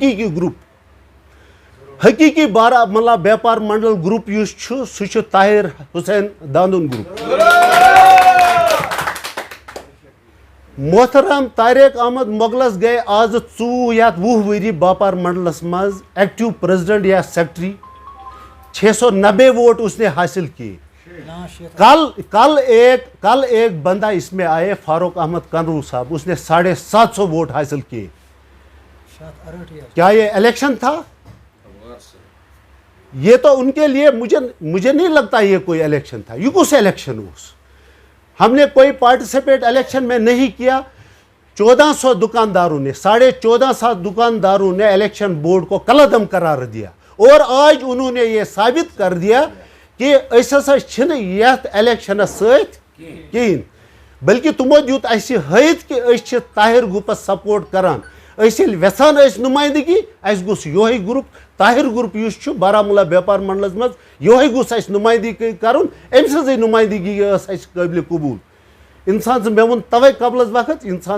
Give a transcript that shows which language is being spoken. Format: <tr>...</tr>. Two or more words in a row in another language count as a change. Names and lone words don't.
<ks>حقیٖقی بارہمولہ بیپار منڈل گروپ یُس چھُ سُہ چھُ طاہر حسین داندُن گروپ محترم</ks> <ur>طارق احمد</ur> <ks>مغلس گٔے آز 20 یا 20 ؤری باپار منڈلس منٛز</ks> <ur>ایکٹیو پریزیڈنٹ یا سیکٹری 690 ووٹ اس نے حاصل کیے کل ایک بندہ اس میں آئے فاروق احمد کنرو صاحب اس نے 750 ووٹ حاصل کیے کیا یہ الیکشن تھا یہ تو ان کے لیے مجھے نہیں لگتا یہ کوئی الیکشن تھا یہ کس الیکشن اس ہم نے کوئی پارٹیسپیٹ الیکشن میں نہیں کیا 1400 دکانداروں نے 1450 دکانداروں نے</ur> <en>election board</en> <ur>کو کلعدم قرار دیا اور آج انہوں نے یہ ثابت کر دیا کہ</ur> <ks>اس ہسا چھنہٕ یتھ الیکشنس سۭتۍ کہیٖنۍ بلکہ تمو دیُت اسہِ ہٲیِتھ کہ أسۍ چھِ طاہر گروپس سپورٹ کران أسۍ ییٚلہِ یژھان ٲسۍ نُمٲیندگی اسہِ گوٚژھ یِہوے گروپ طاہر گروپ یُس چھُ بارہمولہ بیپار منڈلس منٛز یِہوے گوٚژھ اسہِ نُمٲیندگی کرُن أمۍ سٕنٛزٕے نُمٲیندگی ٲس اسہِ قٲبلِ قبوٗل انسان سٕنٛز مےٚ ووٚن تَوَے</ks> <ur>قبل از وقت</ur> <ks>انسان</ks>